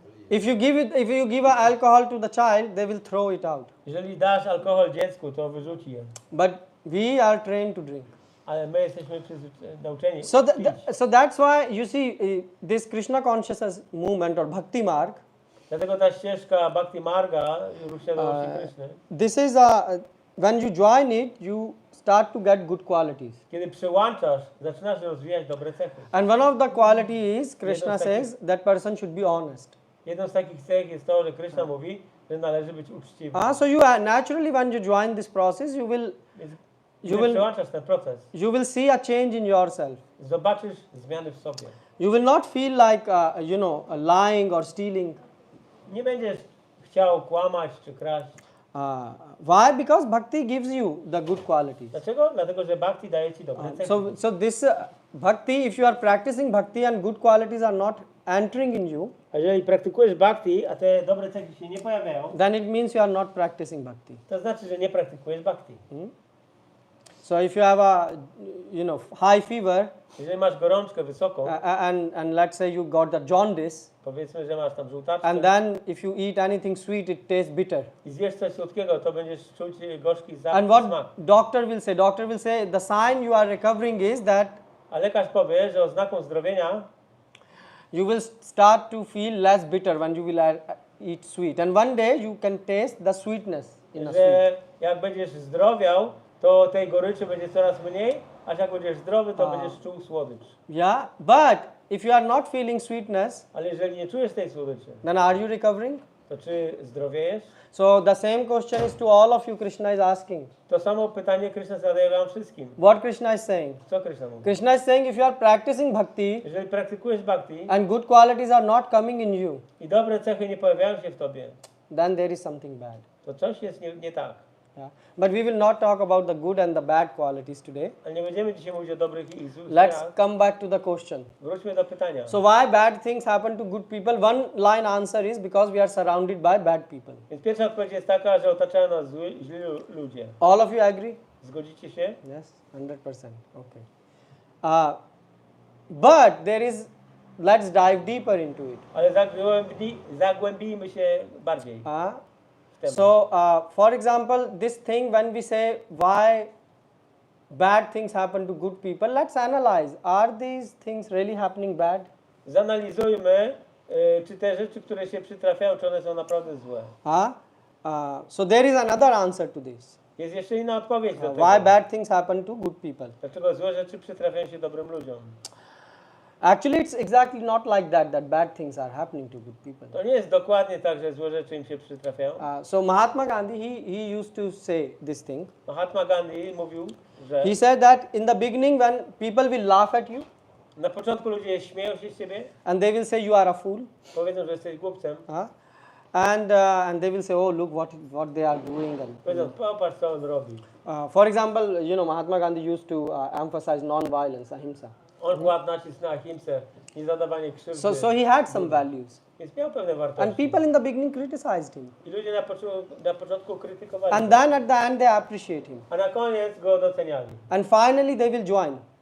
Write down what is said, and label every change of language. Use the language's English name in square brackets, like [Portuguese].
[English] If you give alcohol to the child, they will throw it out. [Polish] Jeżeli dasz alkohol dziecku, to wyrzuci je. [English] But we are trained to drink. [Polish] Ale my jesteśmy nauczeni. [English] So, [Polish] pić. [English] so that's why you see this Krishna consciousness movement or Bhakti Marg. [Polish] Dlatego ta ścieżka Bhakti Marga, świadomości Kryszny, [English] This is when you join it, you start to get good qualities. [Polish] kiedy przyłączasz, zaczynasz rozwijać dobre cechy. [English] And one of the qualities Krishna [Polish] Jedno z takich- [English] says that person should be honest. [Polish] Jedną z takich cech jest to, że Kryszna mówi, że należy być uczciwy. [English] So you naturally when you join this process, you will [Polish] Więc [English] you [Polish] kiedy [English] will- [Polish] przełączasz ten proces, [English] see a change in yourself. [Polish] zobaczysz zmiany w sobie. [English] You will not feel like lying or stealing. [Polish] Nie będziesz chciał kłamać czy kraść. [English] Why? Because bhakti gives you the good qualities. [Polish] Dlaczego? Dlatego, że Bhakti daje ci dobre cechy. [English] So this bhakti, if you are practicing bhakti and good qualities are not entering in you, [Polish] A jeżeli praktykujesz Bhakti, a te dobre cechy się nie pojawiają, [English] then it means you are not practicing bhakti. [Polish] to znaczy, że nie praktykujesz Bhakti. [English] So if you have a high fever [Polish] Jeżeli masz gorączkę wysoką, [English] and let's say you got the jaundice, [Polish] powiedzmy, że masz tam żółtaczkę [English] and then if you eat anything sweet, it tastes bitter. [Polish] i zjesz coś słodkiego, to będziesz czuć gorzki [English] And [Polish] smak. [English] what doctor will say? Doctor will say the sign you are recovering is that [Polish] A lekarz powie, że oznaką zdrowienia [English] you will start to feel less bitter when you will eat sweet. And one day you can taste the sweetness in a sweet. [Polish] że jak będziesz zdrowiał, to tej goryczy będzie coraz mniej, a jak będziesz zdrowy, to będziesz czuł słodycz. [English] Yeah, but if you are not feeling sweetness, [Polish] Ale jeżeli nie czujesz tej słodyczy, [English] then are you recovering? [Polish] to czy zdrowiejesz? [English] So the same question is to all of you, Krishna is asking. [Polish] To samo pytanie Kryszna zadaje wam wszystkim. [English] What Krishna is saying? [Polish] Co Kryszna mówi? [English] Krishna is saying if you are practicing bhakti [Polish] Jeżeli praktykujesz Bhakti [English] and good qualities are not coming in you, [Polish] i dobre cechy nie pojawiają się w tobie, [English] then there is something bad. [Polish] to coś jest nie tak. [English] Yeah. But we will not talk about the good and the bad qualities today. [Polish] Ale nie będziemy dzisiaj mówić o dobrych i złych [English] Let's [Polish] cechach. [English] come back to the question. [Polish] Wróćmy do pytania. [English] So why bad things happen to good people? One line answer is because we are surrounded by bad people. [Polish] Więc pierwsza odpowiedź jest taka, że otaczają nas źli ludzie. [English] All of you agree? [Polish] Zgodzicie się? [English] Yes, 100%. Okay. But there is, let's dive deeper into it. [Polish] Ale zagłębijmy się bardziej. [English] So, for example, this thing when we say why bad things happen to good people, let's analyze. Are these things really happening bad? [Polish] Zanalizujmy, czy te rzeczy, które się przytrafiają, czy one są naprawdę złe. [English] So there is another answer to this. [Polish] Jest jeszcze inna odpowiedź do tego. [English] Why bad things happen to good people? [Polish] Dlaczego złe rzeczy przytrafiają się dobrym ludziom? [English] Actually, it's exactly not like that, that bad things are happening to good people. [Polish] To nie jest dokładnie tak, że złe rzeczy im się przytrafiają. [English] So Mahatma Gandhi, he used to say this thing. [Polish] Mahatma Gandhi mówił, że [English] He said that in the beginning when people will laugh at you [Polish] na początku ludzie śmieją się z ciebie, [English] and they will say you are a fool, [Polish] powiedzą, że jesteś głupcem, [English] and they will say, oh look what they are doing. And, [Polish] powiedzą, popatrz co on robi. [English] for example, Mahatma Gandhi used to emphasize non-violence, ahimsa. [Polish] On kładł nacisk na ahimsę, niezadawanie krzywdy, [English] So he had some values, [Polish] więc miał pewne [English] and [Polish] wartości. [English] people in the beginning criticized him, [Polish] I ludzie na początku krytykowali [English] and [Polish] go, [English] then at the end they appreciate him, [Polish] a na koniec go doceniali, [English] and finally they will join.